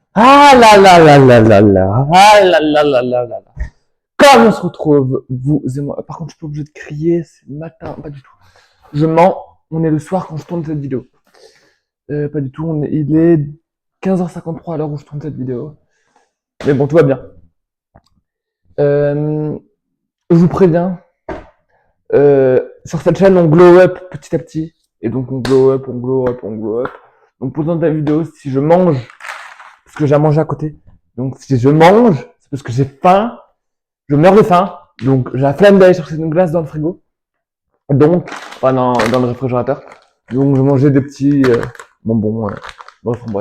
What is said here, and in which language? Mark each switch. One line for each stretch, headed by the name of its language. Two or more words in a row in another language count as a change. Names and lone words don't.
French: Ah là là là là là là. Ah là là là là là là. Comme on se retrouve, vous et moi. Par contre, je suis pas obligé de crier, c'est le matin, pas du tout. Je mens, on est le soir quand je tourne cette vidéo. Pas du tout, il est 15h53 à l'heure où je tourne cette vidéo. Mais bon, tout va bien. Euh, je vous préviens, sur cette chaîne, on
English: glow up
French: petit à petit. Et donc, on
English: glow up,
French: on
English: glow up,
French: on
English: glow up.
French: Donc, pour dans la vidéo, si je mange, parce que j'ai à manger à côté. Donc, si je mange, c'est parce que j'ai faim. Je meurs de faim. Donc, j'ai la flemme d'aller chercher une glace dans le frigo. Donc, enfin, dans le réfrigérateur. Donc, je mangeais des petits bonbons, framboises.